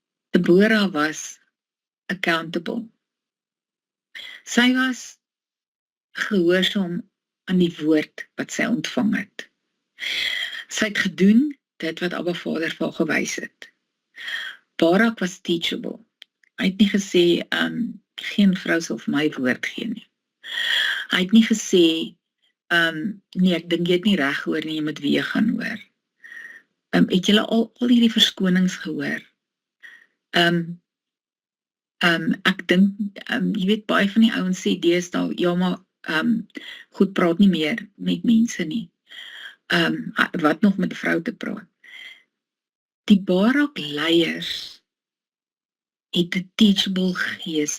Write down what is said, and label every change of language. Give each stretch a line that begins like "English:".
English: Deborah was accountable.
Afrikaans: Sy was gehoorsaam aan die woord wat sy ontvang het. Sy het gedoen dit wat Abba Vader vir haar gewys het.
English: Barak was teachable.
Afrikaans: Hy het nie gesê, geen vrou sal vir my woord gee nie. Hy het nie gesê, nee, ek dink jy het nie reg gehoor nie, jy moet weer gaan hoor. Het julle al hierdie verskonings gehoor? Ek dink, jy weet, baie van die ouens sê deesdae, ja, maar goed praat nie meer met mense nie. Wat nog met 'n vrou te praat? Die Barak leiers het 'n
English: teachable
Afrikaans: gees.